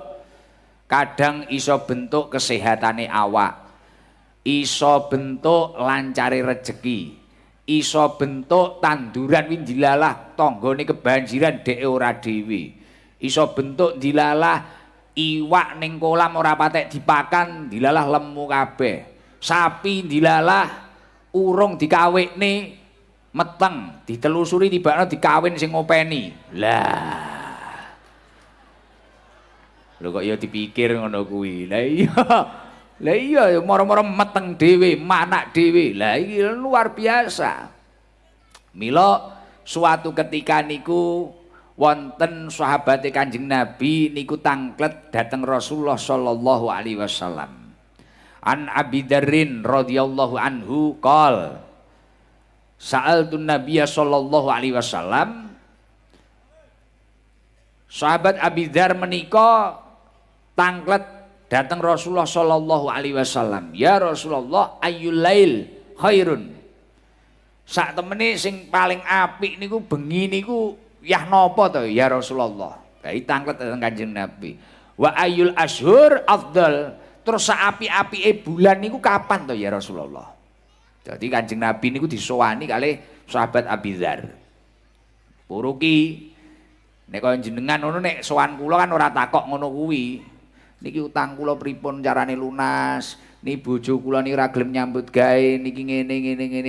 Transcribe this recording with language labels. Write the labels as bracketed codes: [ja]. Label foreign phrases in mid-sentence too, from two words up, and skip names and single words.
[jv] Kadang iso bentuk kesehatane awak, iso bentuk lancare rejeki, iso bentuk tanduran win dilalah tanggane kebanjiran dhek ora dhewe, iso bentuk dilalah iwak ning kolam ora patek dipakan dilalah lemu kabeh, sapi dilalah urung dikawekne meteng ditelusuri tibakno dikawin sing ngopeni. Lah lho kok ya dipikir ngono kuwi. Lah iya. Lah iya moro-moro meteng dhewe, manak dhewe. Lah iki [id] luar biasa. [jv] Mila suatu ketika niku wonten sahabate Kanjeng Nabi niku tangklet dateng [ar] رسول الله صلى الله عليه وسلم. عن أبي ذر رضي الله عنه قال سألت النبي صلى الله عليه وسلم. [jv] Sahabat Abi Dzar menika tanglet datang [ar] رسول الله صلى الله عليه وسلم. يا رسول الله أي الليل خير. [jv] Sak temene sing paling apik niku bengi niku yah napa to [ar] يا رسول الله. [jv] Dadi tanglet datang Kanjeng Nabi. [ar] وأي الأشهر أفضل. [jv] Terus sak apik-apike bulan niku kapan to [ar] يا رسول الله. [jv] Jadi Kanjeng Nabi niku disowani kalih sahabat Abi Dzar. Puruki nek kaya jenengan ngono nek sowan kula kan ora takok ngono kuwi. Niki utang kula pripun carane lunas, niki bojo kula niki ora gelem nyambut gawe, niki ngene.